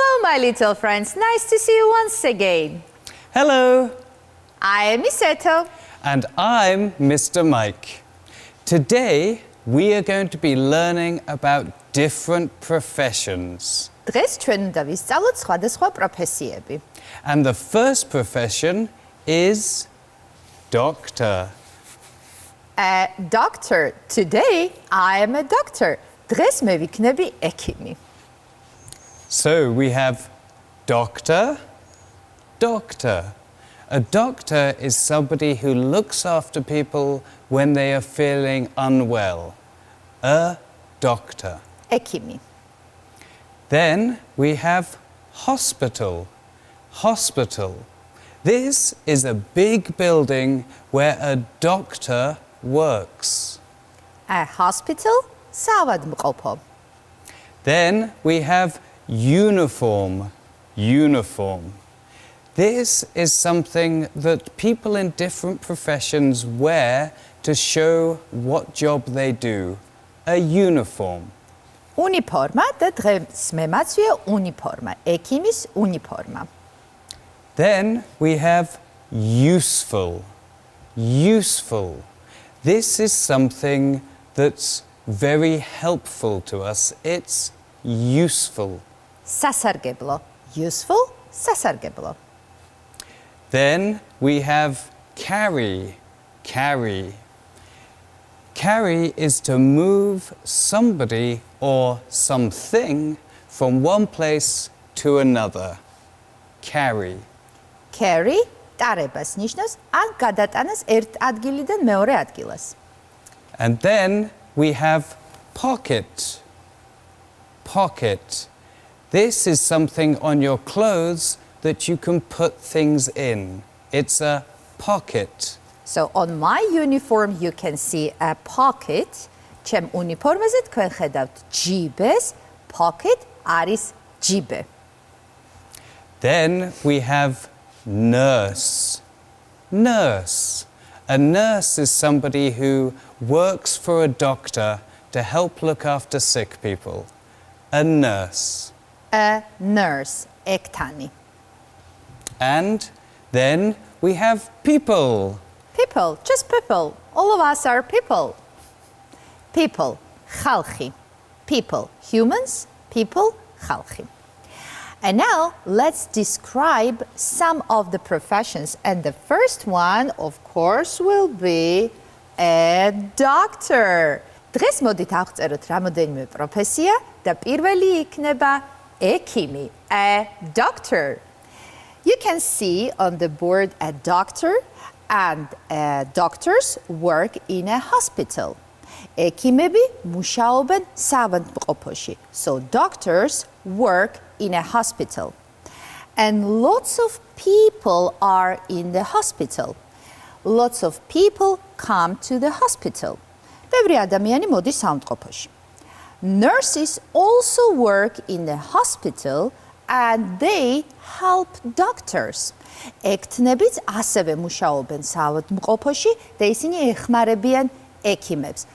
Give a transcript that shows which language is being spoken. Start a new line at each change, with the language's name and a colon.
English: my little friends, nice to see you once again. Hello. I am Miss Eto. And I'm Mr. Mike. Today we are going to be learning about different professions.
Georgian: დღეს ჩვენ უნდა ვისწავლოთ სხვადასხვა პროფესიები.
English: And the first profession is doctor. A doctor. Today I am a doctor.
Georgian: დღეს მე ვიქნები ექიმი.
English: So we have doctor, doctor. A doctor is somebody who looks after people when they are feeling unwell. A doctor.
Georgian: ექიმი.
English: Then we have hospital. Hospital. This is a big building where a doctor works. A hospital. საავადმყოფო. Then we have uniform. Uniform. This is something that people in different professions wear to show what job they do. A uniform.
Georgian: უნიფორმა და დღეს მე მაცვია უნიფორმა. ექიმის უნიფორმა.
English: Then we have useful. Useful. This is something that's very helpful to us. It's useful.
Georgian: სასარგებლო. Useful. სასარგებლო.
English: Then we have carry. Carry. Carry is to move somebody or something from one place to another. Carry. Carry.
Georgian: ტარებას ნიშნავს ან გადატანას ერთ ადგილიდან მეორე ადგილას.
English: And then we have pocket. Pocket. This is something on your clothes that you can put things in. It's a pocket. So on my uniform you can see a pocket.
Georgian: ჩემ უნიფორმაზე თქვენ ხედავთ ჯიბეს. Pocket არის ჯიბე.
English: Then we have nurse. Nurse. A nurse is somebody who works for a doctor to help look after sick people. A nurse. A nurse. ექთანი. And then we have people. People. Just people. All of us are people. People. ხალხი. People. Humans. People. ხალხი. And now let's describe some of the professions. And the first one, of course, will be a doctor.
Georgian: დღეს მოდით ავწეროთ რამოდენიმე პროფესია და პირველი იქნება ექიმი.
English: A doctor. You can see on the board a doctor, and doctors work in a hospital.
Georgian: ექიმები მუშაობენ საავადმყოფოში.
English: So doctors work in a hospital. And lots of people are in the hospital. Lots of people come to the hospital.
Georgian: ბევრი ადამიანი მოდის საავადმყოფოში.
English: Nurses also work in the hospital and they help doctors.
Georgian: ექთნებიც ასევე მუშაობენ საავადმყოფოში და ისინი ეხმარებიან ექიმებს.